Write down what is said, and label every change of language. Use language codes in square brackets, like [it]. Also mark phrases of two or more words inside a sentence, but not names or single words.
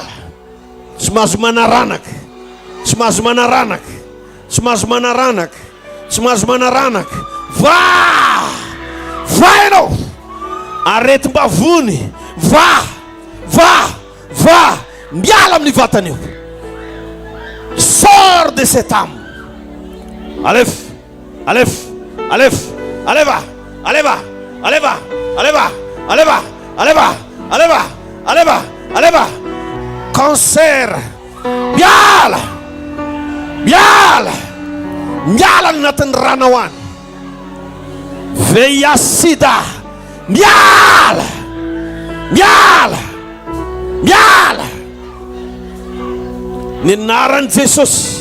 [mg] Tsy mahazo manaranaka, tsy mahazo manaranaka, tsy mahazo manaranaka, tsy mahazo manaranaka. Va ianao, aretim-bavony, va, miala amin'ny vatana io. [fr] Sors de cette âme. Allez va. [mg] Cancer, miala agnatin'ny rano ao any. VIH sida, miala. Ny anaran'i Jesosy.